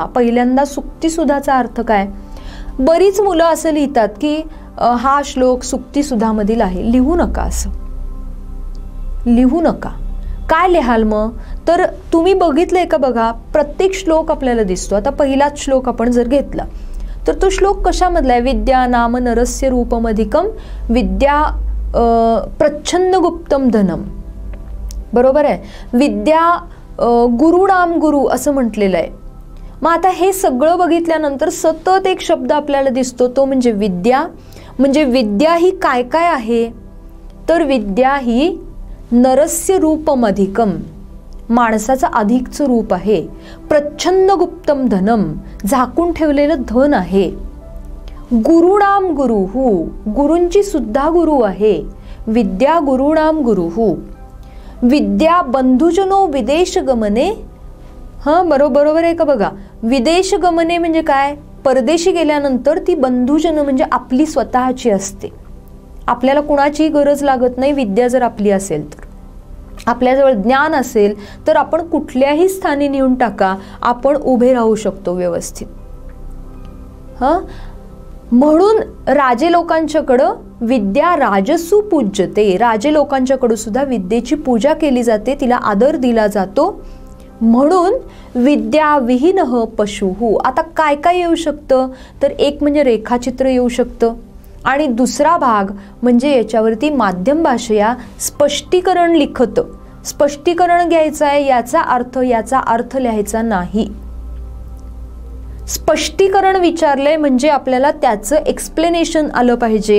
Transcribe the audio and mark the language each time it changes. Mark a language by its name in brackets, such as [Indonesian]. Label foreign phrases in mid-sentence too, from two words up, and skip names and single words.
[Marathi] पहिल्यांदा सुक्तीसुधाचा अर्थ काय? बरीच मुलं असं लिहितात की हा श्लोक सुक्तीसुधामधील आहे. लिहू नका, असं लिहू नका. काय लिहाल मग? तर तुम्ही बघितलंय का? बघा, प्रत्येक श्लोक आपल्याला दिसतो. आता पहिलाच श्लोक आपण जर घेतला तर तो श्लोक कशामधला आहे? [Sanskrit] विद्या नाम नरस्य रूपमधिकम विद्या प्रच्छन्न गुप्तम धनम. [Marathi] बरोबर आहे? [Sanskrit] विद्या गुरुणाम गुरु [Marathi] असं म्हटलेलं आहे. मग आता हे सगळं बघितल्यानंतर सतत एक शब्द आपल्याला दिसतो, तो म्हणजे विद्या. म्हणजे विद्या ही काय काय आहे? तर विद्या ही [Sanskrit] नरस्य रूपमधिकम, [Marathi] माणसाचं अधिकचं रूप आहे. [Sanskrit] प्रच्छन्न गुप्तम धनम, [Marathi] झाकून ठेवलेलं धन आहे. [Sanskrit] गुरुणाम गुरुहु, [Marathi] गुरूंची सुद्धा गुरु आहे. [Sanskrit] विद्या गुरुणाम गुरुहु. विद्या बंधुजनो विदेश गमने. [Marathi] बरोबर आहे का? बघा, [Sanskrit] विदेश गमने [Marathi] म्हणजे काय? परदेशी गेल्यानंतर ती बंधुजन म्हणजे आपली स्वतःची असते. आपल्याला कुणाचीही गरज लागत नाही विद्या जर आपली असेल तर. आपल्याजवळ ज्ञान असेल तर आपण कुठल्याही स्थानी नेऊन टाका, आपण उभे राहू शकतो व्यवस्थित. म्हणून राजे लोकांच्याकडं [Sanskrit] विद्या राजसू पूज्यते, [Marathi] राजे लोकांच्याकडं सुद्धा विद्येची पूजा केली जाते, तिला आदर दिला जातो. [Sanskrit] म्हणून विद्या विहीनः पशुः. [Marathi] आता काय काय येऊ शकतं, तर एक म्हणजे रेखाचित्र येऊ शकतं, आणि दुसरा भाग म्हणजे याच्यावरती माध्यम भाषेया स्पष्टीकरण लिखत, स्पष्टीकरण घ्यायचं आहे, याचा अर्थ लिहायचा नाही. स्पष्टीकरण विचारलंय म्हणजे आपल्याला त्याचं एक्सप्लेनेशन आलं पाहिजे.